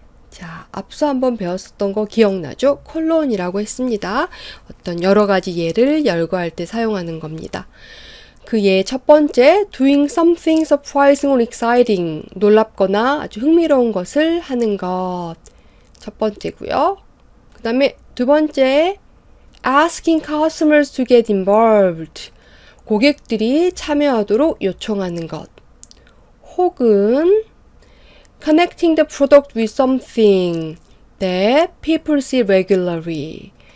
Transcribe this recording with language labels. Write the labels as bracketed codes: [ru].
[ko] 자, 앞서 한번 배웠었던 거 기억나죠? 콜론이라고 했습니다. 어떤 여러 가지 예를 열거할 때 사용하는 겁니다. 그 예 첫 번째, [en] doing something surprising or exciting. [ko] 놀랍거나 아주 흥미로운 것을 하는 것. 첫 번째고요. 그 다음에 두 번째, [en] asking customers to get involved. [ko] 고객들이 참여하도록 요청하는 것. [en] 혹은 connecting the product with something that people see regularly.